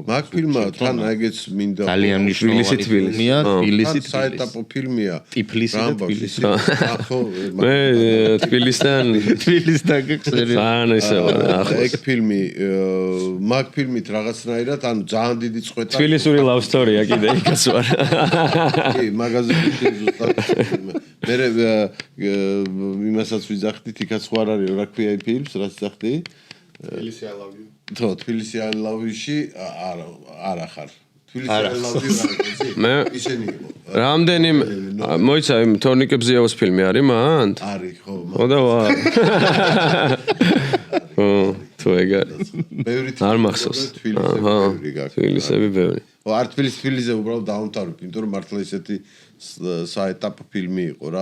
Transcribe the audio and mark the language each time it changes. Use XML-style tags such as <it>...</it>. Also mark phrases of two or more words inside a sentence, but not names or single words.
<ka>მაგ ფილმმა თან ეგეც მინდა ძალიან მნიშვნელოვანი ფილმია, თბილისი საეტაპო ფილმია. ტიფლისი და თბილისი. ხო, მე თბილისთან გექსერი. ძალიან ისევა ახლოს. ეგ ფილმი მაგ ფილმით რაღაცნაირად ანუ ძალიან დიდი წვეთა. თბილისური</ka> <en>love story-</en> <ka>ა კიდე იქაც ვარ. კი, მაგაზე ზუსტად. მე იმასაც ვიძახდით, იქაც ხო არ არის რა ქვია იმ ფილმს, რაც ვიძახდი? თბილისი I love you. თო, თბილისი I love you-ში არა ხარ. თბილისი I love you რა ვიცი? მე ისენი იყო. რამდენიმე მოიცა იმ თორნიკე ბზიაოს ფილმი არის მანდ? არის ხო. ხო და ვარ. თუ ეგ არის. ბევრი არ მახსოვს. თბილისები ბევრი. ხო, არ თბილისზე უბრალოდ დაამთავრებ, იმიტომ რომ მართლა ისეთი საეტაპო ფილმი იყო რა.</ka>